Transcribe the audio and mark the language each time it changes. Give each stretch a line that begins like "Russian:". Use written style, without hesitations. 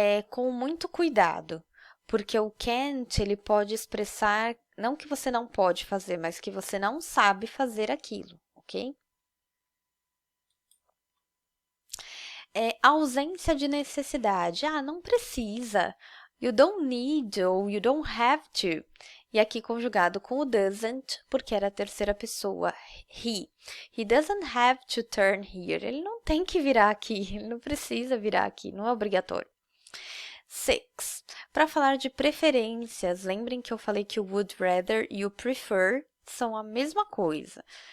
Portuguese: com muito cuidado, porque o can't, ele pode expressar, não que você não pode fazer, mas que você não sabe fazer aquilo, ok? Ausência de necessidade. Ah, não precisa.
English: You don't need ou you don't have to.
Portuguese: E aqui conjugado com o doesn't, porque era a terceira pessoa, he.
English: He doesn't have to turn here.
Portuguese: Ele não tem que virar aqui, ele não precisa virar aqui, não é obrigatório. 6. Para falar de preferências, lembrem que eu falei que o would rather e o prefer são a mesma coisa.